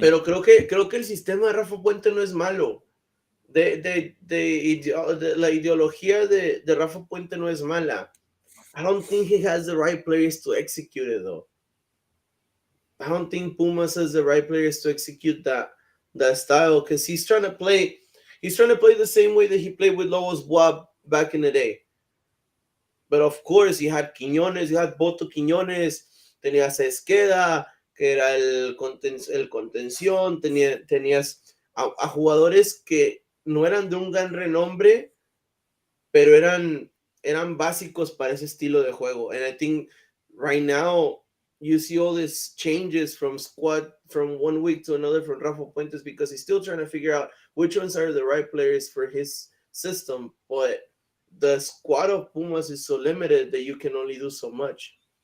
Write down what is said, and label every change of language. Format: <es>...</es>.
<es>Pero creo que el sistema de Rafa Puente no es malo. La ideología de Rafa Puente no es mala.</es> <en>I don't think he has the right players to execute it though. I don't think Pumas has the right players to execute that style because he's trying to play the same way that he played with Lobos Buap back in the day. But of course, you had Quiñones, you had Boto Quiñones,</en> <es>tenías a Esqueda, que era el contención, tenías a jugadores que no eran de un gran renombre, pero eran básicos para ese estilo de juego.</es> <en>And I think right now you see all these changes from squad from one week to another from Rafa Puentes because he's still trying to figure out which ones are the right players for his system. But the squad of Pumas is so limited that you can only do so much.</en>